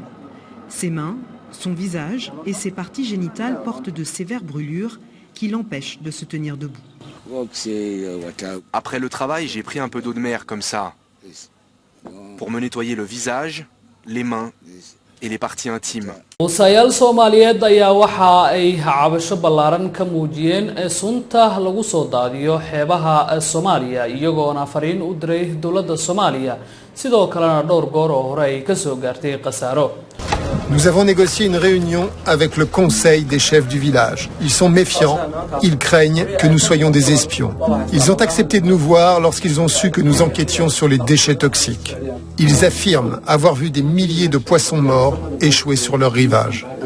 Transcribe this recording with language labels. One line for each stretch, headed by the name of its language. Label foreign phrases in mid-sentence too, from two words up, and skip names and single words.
French: Ses mains, son visage et ses parties génitales portent de sévères brûlures qui l'empêchent de se tenir debout. Après le travail, j'ai pris un peu d'eau de mer comme ça, pour me nettoyer le visage, les mains et les parties intimes.
Somali: Muusayaal Soomaaliyeed ayaa waxa ay cabasho ballaaran ka muujiyeen sunta lagu soo daadiyo xeebaha Soomaaliya iyagoona fariin u diray dowladda Soomaaliya sidoo kalena dhowr goor oo hore ay ka soo gaartay khasaaro.
French: Nous avons négocié une réunion avec le conseil des chefs du village. Ils sont méfiants, ils craignent que nous soyons des espions. Ils ont accepté de nous voir lorsqu'ils ont su que nous enquêtions sur les déchets toxiques. Ils affirment avoir vu des milliers de poissons morts échouer sur leur rivage.